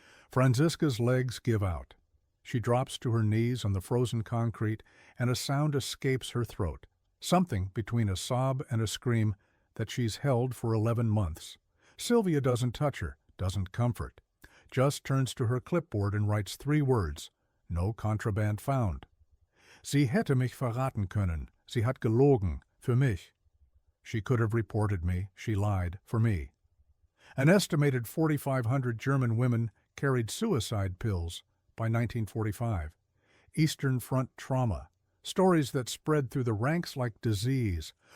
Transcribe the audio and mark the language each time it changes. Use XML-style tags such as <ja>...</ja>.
<en>Franziska's legs give out. She drops to her knees on the frozen concrete, and a sound escapes her throat. Something between a sob and a scream that she's held for 11 months. Sylvia doesn't touch her, doesn't comfort. Just turns to her clipboard and writes 3 words. No contraband found.</en> <de>Sie hätte mich verraten können. Sie hat gelogen. Für mich.</de> <en>She could have reported me. She lied. For me. An estimated 4,500 German women carried suicide pills by 1945. Eastern Front trauma. Stories that spread through the ranks like disease.</en>